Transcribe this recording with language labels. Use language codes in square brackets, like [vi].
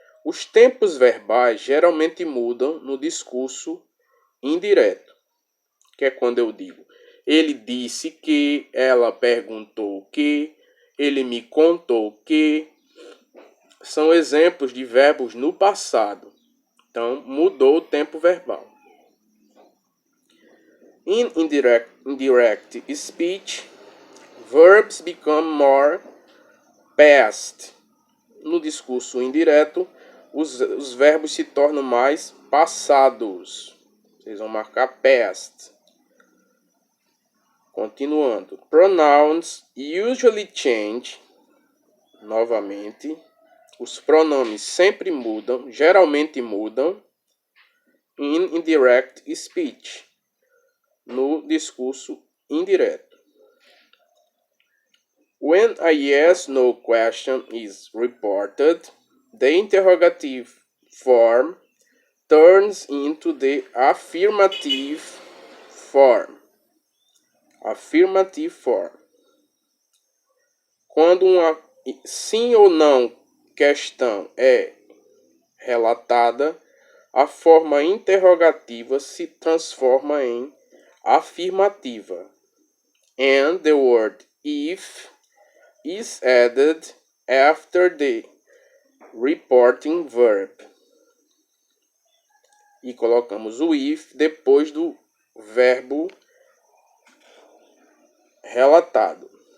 [pt] Os tempos verbais geralmente mudam no discurso indireto. Que é quando eu digo: ele disse que, ela perguntou que, ele me contou que. São exemplos de verbos no passado. Então, mudou o tempo verbal. [en] In indirect speech, verbs become more past. [pt] No discurso indireto, os verbos se tornam mais passados. Vocês vão marcar past. Continuando. [en] Pronouns usually change. [pt] Novamente. Os pronomes sempre mudam, geralmente mudam. [en] In indirect speech. [pt] No discurso indireto. [en] When a yes/no question is reported, the interrogative form turns into the affirmative form. Affirmative form. [pt] Quando uma sim ou não questão é relatada, a forma interrogativa se transforma em afirmativa. [en] And the word if is added after the reporting verb. [pt] E colocamos o if depois do verbo relatado.